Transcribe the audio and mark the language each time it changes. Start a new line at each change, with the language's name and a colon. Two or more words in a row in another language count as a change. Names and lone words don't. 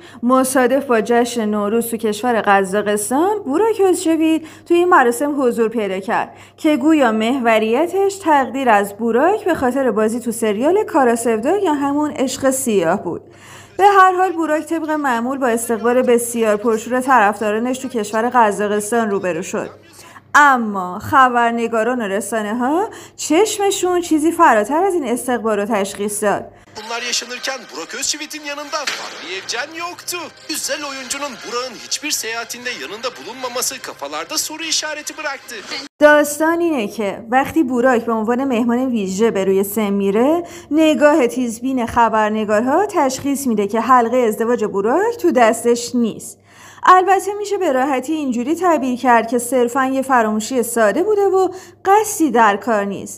Persian: مصادف با جشن نوروز تو کشور قزاقستان، بوراک یوسفچویت تو این مراسم حضور پیدا کرد که گویا محوریتش تقدیر از بوراک به خاطر بازی تو سریال کارا سودا یا همون عشق سیاه بود. به هر حال بوراک طبق معمول با استقبال بسیار پرشور طرفدارانش تو کشور قزاقستان روبرو شد. اما خبرنگاران و رسانه ها چشمشون چیزی فراتر از این استقبال رو تشخیص داد.
Turkish: Bunlar anlar yaşanırken Burak Özçivit'in yanında Fahriye Evcen yoktu. Güzel oyuncunun Burak'ın hiçbir seyahatinde yanında bulunmaması kafalarda soru işareti bıraktı.
Persian: داستان اینه که وقتی بوراک به عنوان مهمان ویژه به روی سن میره، نگاه تیزبین خبرنگارها تشخیص میده که حلقه ازدواج بوراک تو دستش نیست. البته میشه به راحتی اینجوری تعبیر کرد که صرفاً یه فراموشی ساده بوده و قصدی در کار نیست.